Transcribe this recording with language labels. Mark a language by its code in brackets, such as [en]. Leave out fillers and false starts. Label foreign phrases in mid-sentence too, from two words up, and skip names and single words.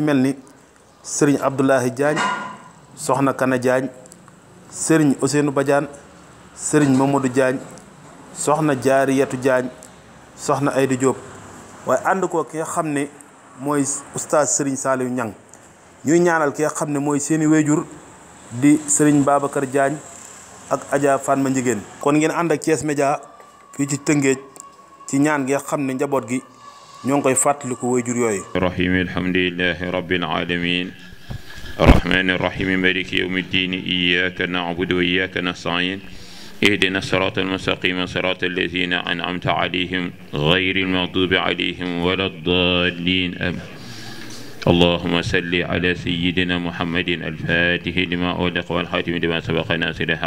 [wo] mel ni Serigne Abdoulahi Diagne soxna Kana Diagne Serigne Ousseynou Badiane Serigne Mamadou Diagne soxna Jaariyatu Diagne soxna Aydi Diop waaye ànd ko ki nga xam ne mooy oustaz Serigne Saliou Niang ñuy ñaanal ki nga xam ne mooy seeni wéjur di Serigne Babacar Diagne ak Adja Fatma Ndiéguène kon ngeen ànd ak Thiès Média fii ci Tëngéej ci ñaan gi nga xam ne njaboot gi ñoo ngi koy fàttaliku wéjur yooyu [ar] الرحيم الحمد لله رب العالمين الرحمن الرحيم مالك يوم الدين إياك نعبد وإياك نستعين اهدنا الصراط المستقيم صراط الذين أنعمت عليهم غير المغضوب عليهم ولا الضالين آمين اللهم صل على سيدنا محمد الفاتح لما أغلق والخاتم لما سبق ناصر الحق